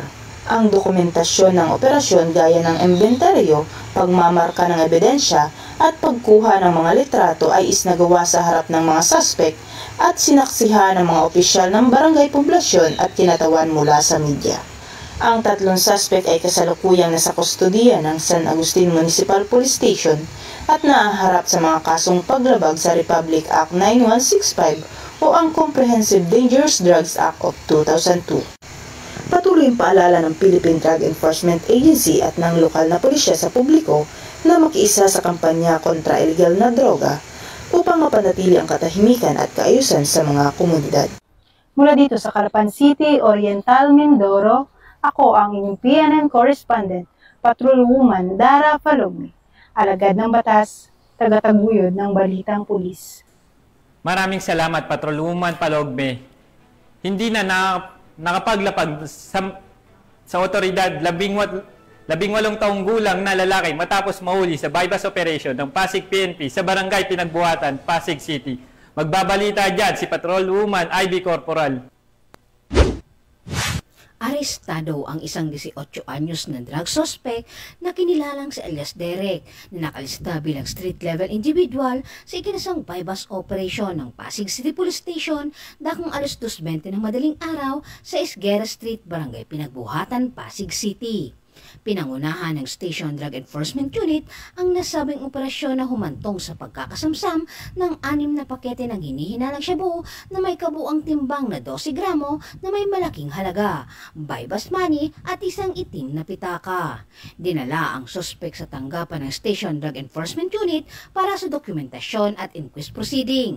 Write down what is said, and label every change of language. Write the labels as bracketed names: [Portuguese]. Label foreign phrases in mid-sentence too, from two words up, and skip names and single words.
[Filipino] Ang dokumentasyon ng operasyon gaya ng inventaryo, pagmamarka ng ebidensya at pagkuha ng mga litrato ay isnagawa sa harap ng mga suspect at sinaksihan ng mga opisyal ng barangay poblasyon at kinatawan mula sa media. Ang 3 suspect ay kasalukuyang nasa kustodiya ng San Agustin Municipal Police Station at naaharap sa mga kasong paglabag sa Republic Act 9165 o ang Comprehensive Dangerous Drugs Act of 2002. Patuloy ang paalala ng Philippine Drug Enforcement Agency at ng lokal na pulisya sa publiko na makiisa sa kampanya kontra illegal na droga upang mapanatili ang katahimikan at kaayusan sa mga komunidad. Mula dito sa Calapan City, Oriental, Mindoro, ako ang inyong PNN correspondent, Patrolwoman Dara Palogme, alagad ng batas, tagataguyod ng Balitang Pulis. Maraming salamat, Patrolwoman Palogme. Hindi na nakapaglapag sa otoridad 18 taong gulang na lalaki matapos mahuli sa [English] bypass operation [Filipino] ng Pasig PNP sa Barangay Pinagbuhatan, Pasig City. Magbabalita dyan si Patrolwoman Ivy Corporal. Arestado ang isang 18 anyos na [English] drug suspect [Filipino] na kinilalang si alias Derek na nakalista bilang [English] street-level individual [Filipino] sa ikinasang [English] bypass operation [Filipino] ng Pasig City Police Station dakong alas 2:20 ng madaling araw sa Esguera Street, Barangay Pinagbuhatan, Pasig City. Pinangunahan ng Station Drug Enforcement Unit ang nasabing operasyon na humantong sa pagkakasamsam ng 6 na pakete ng hinihinalang shabu na may kabuang timbang na 12 gramo na may malaking halaga, [English] bypass money [Filipino] at isang itim na pitaka. Dinala ang suspect sa tanggapan ng Station Drug Enforcement Unit para sa dokumentasyon at [English] inquest proceeding.